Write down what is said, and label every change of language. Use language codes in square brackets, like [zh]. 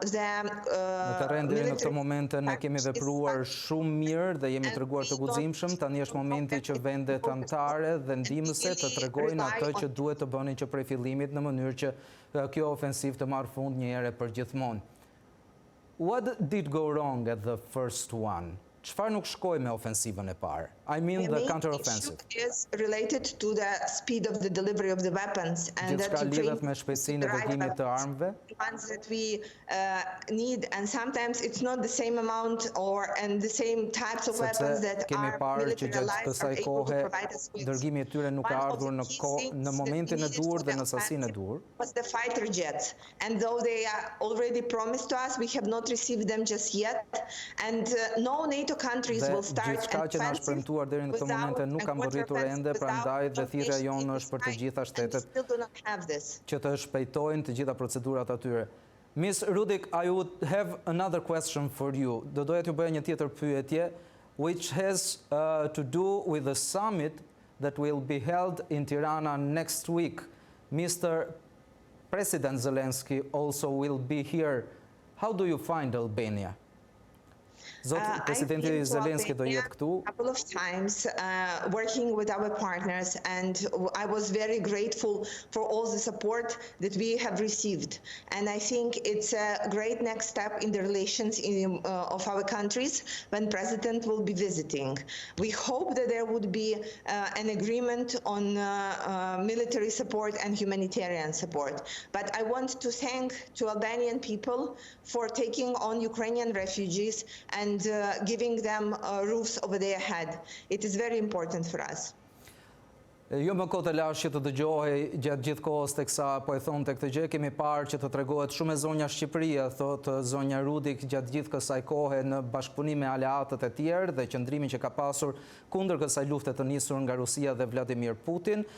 [sq] Në terren deri në këtë moment ne kemi vepruar shumë mirë dhe jemi treguar të guximshëm. Tani është momenti që vendet anëtare dhe ndihmëse të tregojnë atë që duhet të bënin që prej fillimit në mënyrë që kjo ofensiv të marrë fund një herë për gjithmonë. [en] What did go wrong at the first one? [sq] Çfarë nuk shkoi me ofensivën e parë? [en] I mean the counter-offensive. The main issue is related to the speed of the delivery of the weapons, and that [sq] lidhet me shpejtësinë e dërgimit të armëve. [en] The ones that we need, and sometimes it's not the same amount and the same types of weapons that our military allies are able to provide us with. [sq] Dërgimi I tyre nuk ka ardhur në momentin e duhur dhe në sasinë e duhur. [en] Was the fighter jets, and though they are already promised to us, we have not received them just yet, and no NATO countries will start [sq] offensive deri në këtë moment nuk kam arritur ende, prandaj dhe thirrja jonë është për të gjitha shtetet që të shpejtojnë të gjitha procedurat atyre. [en] Ms. Rudik, I would have another question for you. [sq] Do doja t'ju bëja një tjetër pyetje, [en] which has to do with the summit that will be held in Tirana next week. Mr. President Zelensky also will be here. How do you find Albania? [sq] Presidenti Zelensky do jetë këtu. [en] A couple of times working with our partners, and I was very grateful for all the support that we have received. And I think it's a great next step in the relations of our countries when President will be visiting. We hope that there would be an agreement on military support and humanitarian support. But I want to thank to Albanian people for taking on Ukrainian refugees and giving them roofs over their head. It is very important for us. [sq] Jo më kohë të lashtë që të dëgjohej gjatë gjithë kohës teksa po e thonë këtë gjë, kemi parë që të tregohet shumë e zonja Shqipëria, thotë zonja Rudik, gjatë gjithë kësaj kohe në bashkëpunim me aleatët e tjerë dhe qëndrimin që ka pasur kundër kësaj lufte të nisur nga Rusia dhe Vladimir Putin.